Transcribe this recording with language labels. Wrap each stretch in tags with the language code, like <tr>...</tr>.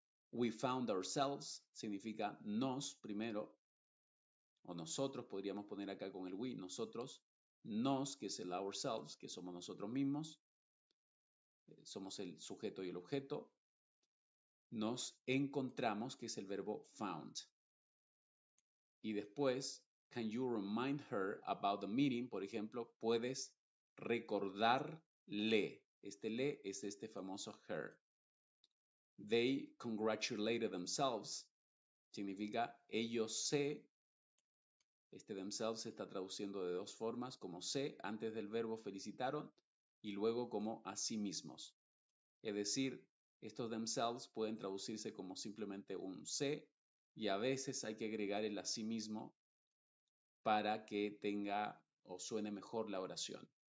<en>We found ourselves</en> <es>significa nos primero, o nosotros, podríamos poner acá con el we, nosotros, nos, que es el ourselves, que somos nosotros mismos, somos el sujeto y el objeto, nos encontramos, que es el verbo found. Y después,</es> <en>can you remind her about the meeting?</en> <es>Por ejemplo, puedes recordarle. Este le es este famoso her.</es> <en>They congratulated themselves.</en> <es>Significa ellos se. Este themselves se está traduciendo de dos formas, como se antes del verbo felicitaron y luego como a sí mismos. Es decir, estos themselves pueden traducirse como simplemente un se y a veces hay que agregar el a sí mismo para que tenga o suene mejor la oración.</es>